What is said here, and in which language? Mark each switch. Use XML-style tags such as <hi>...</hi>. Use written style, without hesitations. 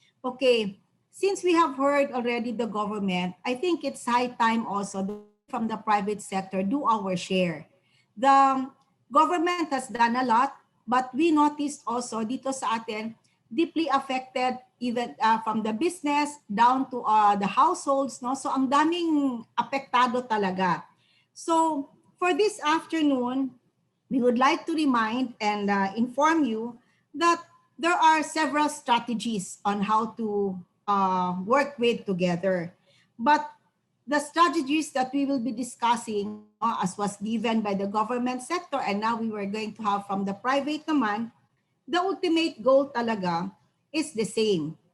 <en>Okay, since we have heard already the government, I think it's high time also from the private sector do our share. The government has done a lot, but we noticed also</en> <tl>dito sa atin,</tl> <en>deeply affected even from the business down to the households.</en> <tl>No? So ang daming apektado talaga.</tl> <en>So for this afternoon, we would like to remind and inform you that there are several strategies on how to work with together. But the strategies that we will be discussing, as was given by the government sector, and now we were going to have from the private naman, the ultimate goal talaga is the same.</en>